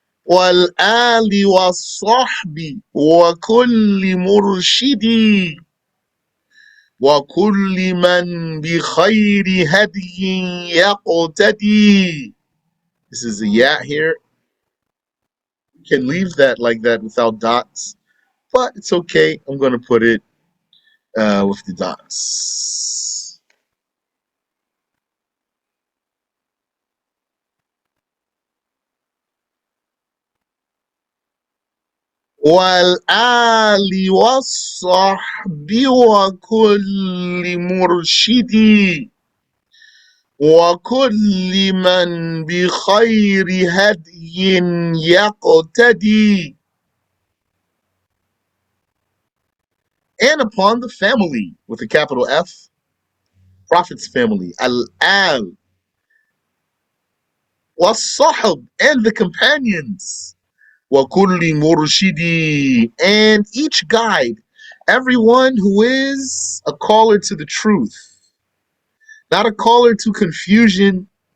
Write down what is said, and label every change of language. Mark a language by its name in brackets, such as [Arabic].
[Arabic] والآل والصحب وكل مرشدي وكل من بخير هدي يقتدي. [English] This is a ya here. You can leave that like that without dots, but it's okay. I'm going to put it with the dots. [Arabic] والآل والصحب وكل مرشدي وكل من بخير هدي يقتدي. [English] And upon the family, with a capital F, Prophet's family, al-al, was-sahab, and the companions, wa kulli murshidi, and each guide, everyone who is a caller to the truth, not a caller to confusion.